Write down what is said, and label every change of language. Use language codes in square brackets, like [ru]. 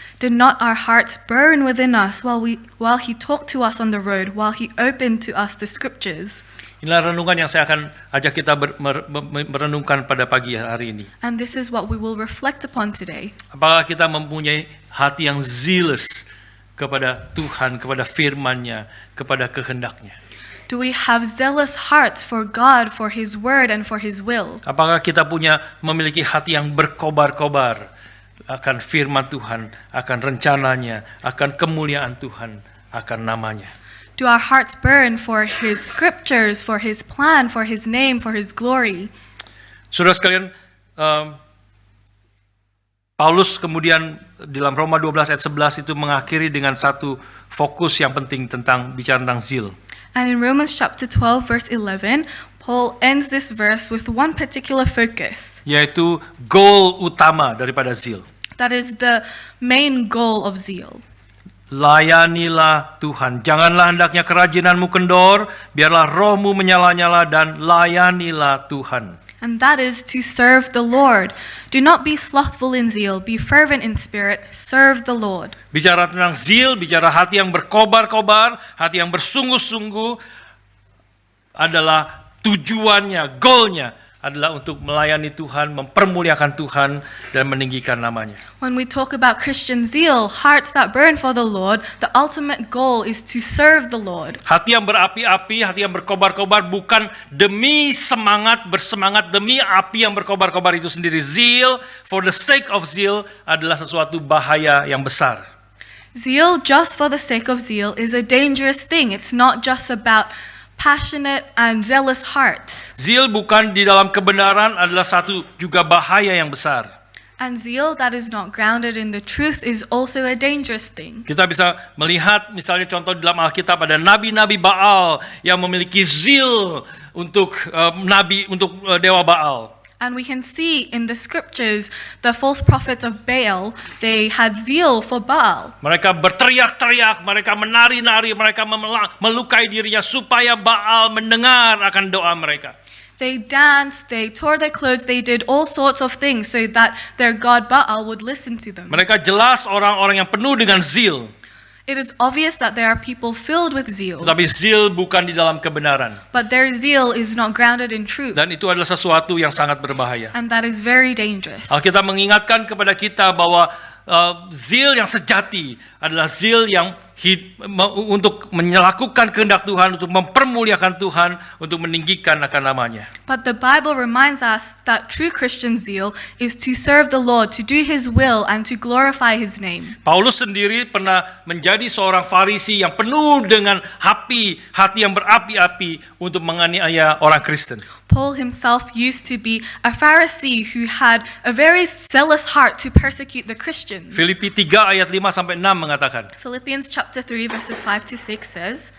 [en] Did not our hearts burn within us while he talked to us on the road, while he opened to us the scriptures? [id] Inilah renungan yang saya akan ajak kita merenungkan pada pagi hari ini. [en] And this is what we will reflect upon today. [id] Apakah kita mempunyai hati yang zealous kepada Tuhan, kepada firman-Nya, kepada kehendak-Nya? [en] Do we have zealous hearts for God, for his word and for his will? [id] Apakah kita memiliki hati yang berkobar-kobar akan firman Tuhan, akan rencananya, akan kemuliaan Tuhan, akan namanya? [en] Do our hearts burn for his scriptures, for his plan, for his name, for his glory? [id] Saudara sekalian, Paulus kemudian dalam Roma 12 ayat 11 itu mengakhiri dengan satu fokus yang penting tentang bicara tentang zeal. [en] And in Romans chapter 12 verse 11, Paul ends this verse with one particular focus. [id] Yaitu goal utama daripada zeal. [en] That is the main goal of zeal. [id] Layanilah Tuhan. Janganlah hendaknya kerajinanmu kendor, biarlah rohmu menyala-nyala dan layanilah Tuhan. [en] And that is to serve the Lord. Do not be slothful in zeal, be fervent in spirit, serve the Lord. [id] Bicara tentang zeal, bicara hati yang berkobar-kobar, hati yang bersungguh-sungguh adalah tujuannya, goalnya adalah untuk melayani Tuhan, mempermuliakan Tuhan, dan meninggikan namanya. [en] When we talk about Christian zeal, hearts that burn for the Lord, the ultimate goal is to serve the Lord. [id] Hati yang berapi-api, hati yang berkobar-kobar bukan demi bersemangat demi api yang berkobar-kobar itu sendiri. [en] Zeal, for the sake of zeal, [id] adalah sesuatu bahaya yang besar. [en] Zeal just for the sake of zeal is a dangerous thing. It's not just about passionate and zealous hearts. [id] Zeal bukan di dalam kebenaran adalah satu juga bahaya yang besar. [en] And zeal that is not grounded in the truth is also a dangerous thing. [id] Kita bisa melihat misalnya contoh di dalam Alkitab ada nabi-nabi Baal yang memiliki zeal untuk dewa Baal. [en] And we can see in the scriptures the false prophets of Baal, they had zeal for Baal. [id] Mereka berteriak-teriak, mereka menari-nari, mereka melukai dirinya supaya Baal mendengar akan doa mereka. [en] They danced, they tore their clothes, they did all sorts of things so that their god Baal would listen to them. [id] Mereka jelas orang-orang yang penuh dengan zeal. [en] It is obvious that there are people filled with zeal, [id] Tetapi zeal bukan di dalam kebenaran. [en] but their zeal is not grounded in truth, [id] Dan itu adalah sesuatu yang sangat berbahaya. [en] and that is very dangerous. [id] Alkitab mengingatkan kepada kita bahwa zeal yang sejati adalah zeal yang untuk melakukan kehendak Tuhan, untuk mempermuliakan Tuhan, untuk meninggikan akan namanya. [en] But the Bible reminds us that true Christian zeal is to serve the Lord, to do His will, and to glorify His name. [id] Paulus sendiri pernah menjadi seorang Farisi yang penuh dengan hati yang berapi-api untuk menganiaya orang Kristen. [en] Paul himself used to be a Pharisee who had a very zealous heart to persecute the Christians. [id] Filipi 3 ayat 5 sampai 6 mengatakan. [en] Philippians chapter 3 verses 5 to 6 says,